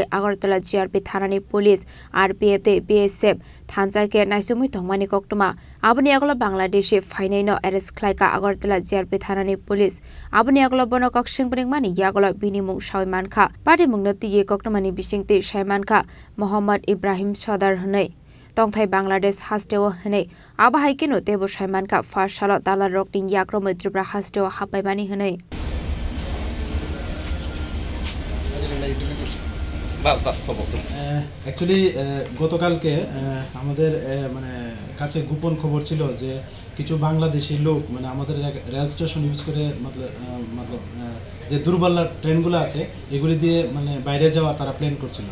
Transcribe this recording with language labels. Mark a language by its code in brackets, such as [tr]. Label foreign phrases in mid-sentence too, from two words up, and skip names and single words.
[trp] आगरतला जिआरपि थानानि पुलिस आरपीएफ ते बीएसएफ थानजाके नाइसुमुइ थंमानि कक्टमा आबनि आगला बांलादेशी फाइनैनो एरेस्ट खालायका आगरतला जिआरपि थानानि पुलिस आबनि आगला बन कक्सिंबरिं मानि यागला बिनिमुं सायमानखा पार्टी मुंगनति ये कक्टमानि बिसिंति सायमानखा मोहम्मद इब्राहिम सदार हनै तंथाय बांलादेश हास्टेव हनै आबाहायकेनो तेबो सायमानखा फासाल दाला रकटिं याक्रो मैत्रिब्रा हास्टेव हापायमानि हनै [bn] অ্যাকচুয়ালি গতকালকে আমাদের মানে কাছে গোপন খবর ছিল যে কিছু বাংলাদেশি লোক মানে আমাদের রেল স্টেশন ইউজ করে মতলব যে দূরপাল্লার ট্রেনগুলো আছে এগুলি দিয়ে মানে বাইরে যাওয়ার তারা প্ল্যান করছিল।